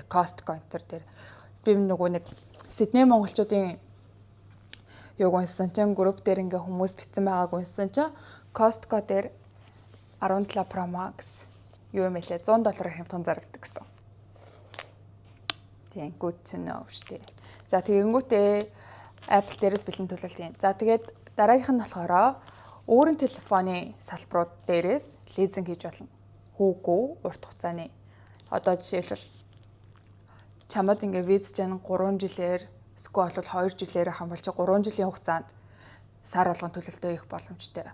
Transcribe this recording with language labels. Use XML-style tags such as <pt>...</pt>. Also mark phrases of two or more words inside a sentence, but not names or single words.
<mn>Costco энтер дээр би нэг Сидней монголчуудын унсан чинь групп дээр ингээ хүмүүс бичсэн байгааг унсан чинь Costco дээр 17 Pro Max юу юм хэлээ $100 хямдхан зарагддаг гэсэн. Тийм</mn> <en>good to know</en> <mn>шүү дээ. За тэгэнгүүтээ Apple дээрээс бэлэн төлөлт юм. За тэгээд дараагийнх нь болохоор өөрийн телефоны салбарууд дээрээс лизинг хийж болно. Хүүгүй урт хугацааны. Одоо жишээлбэл чамд ингээ виз чинь 3 жилээр эсвэл 2 жилээр хамбалж 3 жилийн хугацаанд сар болгон төлөлтөө хийх боломжтой.</mn>